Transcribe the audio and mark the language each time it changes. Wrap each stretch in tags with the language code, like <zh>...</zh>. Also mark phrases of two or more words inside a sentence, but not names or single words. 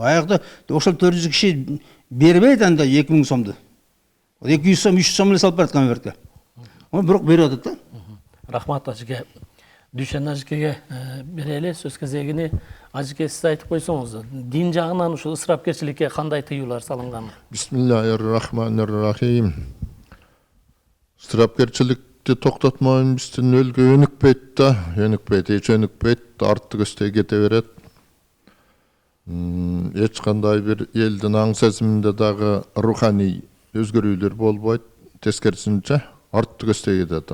<ky>Аякта ошол 400 киши бербейт анда 2000 сомду. 200 сом, 300 сом эле салып берет конвертке. Бирок берип атат да. Рахмат ажыке. Дүйшен ажыкеге берели сөз кезегини. Ажыке сиз айтып койсоңуз, дин жагынан ушул ысырапкерчиликке кандай тыюулар салынган?</ky> <ar>بسم الله الرحمن الرحيم.</ar> <ky>Ысырапкерчиликти токтотмойн биздин өлкө өнүкпөйт да, эч өнүкпөйт, артты көздөй кете берет. Эч кандай бир элдин аң сезиминде дагы руханий өзгөрүүлөр болбойт, тескерисинче артты көздөй кетет.</ky>